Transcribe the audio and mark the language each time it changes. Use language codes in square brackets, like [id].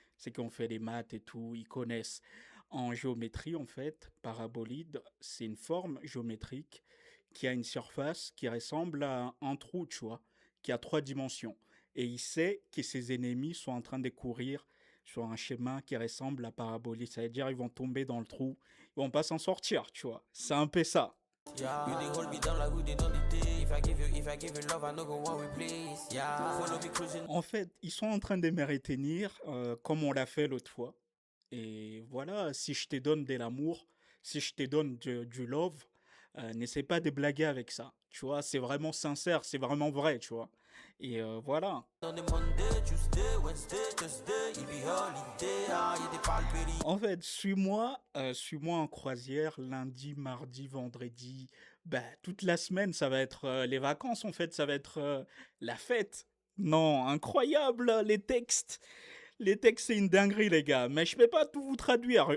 [fr] C'est qu'on fait les maths et tout, ils connaissent. En géométrie, en fait, parabolide, c'est une forme géométrique qui a une surface qui ressemble à un trou, tu vois, qui a 3 dimensions. Et il sait que ses ennemis sont en train de courir sur un schéma qui ressemble à parabolique. Ça veut dire ils vont tomber dans le trou, ils vont pas s'en sortir, tu vois. C'est un peu ça. [pcm] Yeah, you dey hold me down like we dey done the day. If I give you love, I no go want replace. Yeah, follow me cruising. [fr] En fait, ils sont en train de me retenir comme on l'a fait l'autre fois. Et voilà, si je te donne de l'amour, si je te donne du love, n'essaie pas de blaguer avec ça. Tu vois, c'est vraiment sincère, c'est vraiment vrai, tu vois. Et voilà. [pcm] On the Monday, Tuesday, Wednesday, Thursday, it be holiday. Ah, you dey palpity. [fr] En fait, suis-moi en croisière lundi, mardi, vendredi. Bah, toute la semaine, ça va être les vacances, en fait, ça va être la fête. Non, incroyable, les textes. Les textes, c'est une dinguerie, les gars. Mais je peux pas tout vous traduire.